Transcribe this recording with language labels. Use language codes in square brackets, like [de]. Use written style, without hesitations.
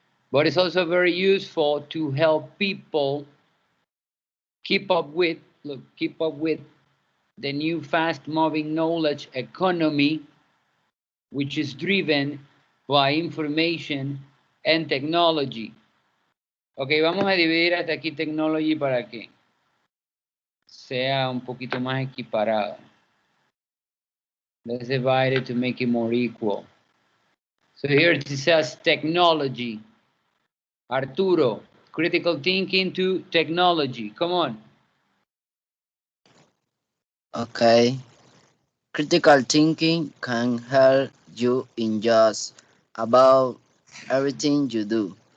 [en] But it's also very useful to help people keep up with the new fast-moving knowledge economy, which is driven by information and technology. [es] Ok, vamos a dividir hasta aquí technology para que sea un poquito más equiparado. [en] Let's divide it to make it more equal. So here it says technology. Arturo, critical thinking to technology. Come on. Okay. Critical thinking can help you in just about everything you do.